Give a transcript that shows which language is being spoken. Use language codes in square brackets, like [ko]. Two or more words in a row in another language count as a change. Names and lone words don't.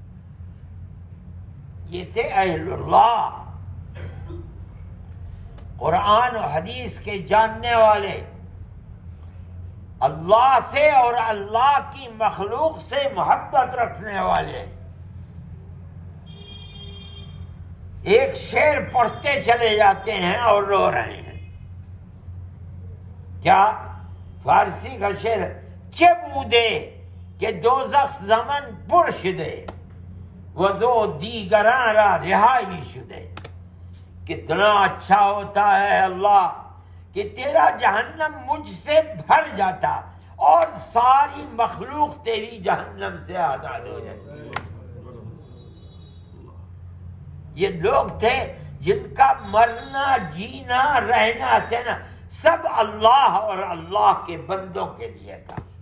[ur] یہ تھے اہل اللہ، قرآن و حدیث کے جاننے والے، اللہ سے اور اللہ کی مخلوق سے محبت رکھنے والے. ایک شعر پڑھتے چلے جاتے ہیں اور رو رہے ہیں. کیا؟ فارسی کا شعر، [fa] چه بوده که دوزخ زمن پر شده وضو دیگران را رہائی شده. [ur] کتنا اچھا ہوتا ہے اللہ کہ تیرا جہنم مجھ سے بھر جاتا اور ساری مخلوق تیری جہنم سے آزاد ہو جاتی. یہ لوگ تھے جن کا مرنا جینا رہنا سہنا سب اللہ اور اللہ کے بندوں کے لیے تھا.